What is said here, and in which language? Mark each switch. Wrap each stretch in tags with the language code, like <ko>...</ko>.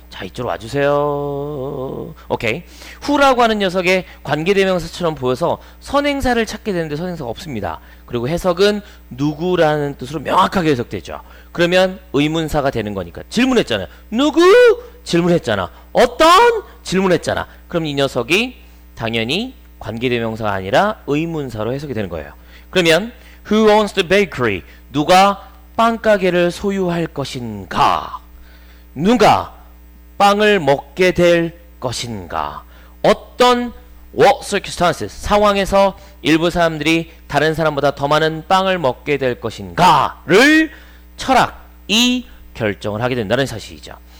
<ko>자, 이쪽으로 와주세요. 오케이. who라고 하는 녀석의 관계대명사처럼 보여서 선행사를 찾게 되는데 선행사가 없습니다. 그리고 해석은 누구라는 뜻으로 명확하게 해석되죠. 그러면 의문사가 되는 거니까 질문했잖아요. 누구? 질문했잖아. 어떤? 질문했잖아. 그럼 이 녀석이 당연히 관계대명사가 아니라 의문사로 해석이 되는 거예요. 그러면</ko> <en>Who owns the bakery?</en> <ko>누가 빵가게를 소유할 것인가? 누가 빵을 먹게 될 것인가? 어떤</ko> <en>what circumstances</en> <ko>상황에서 일부 사람들이 다른 사람보다 더 많은 빵을 먹게 될 것인가를 철학이 결정을 하게 된다는 사실이죠.</ko>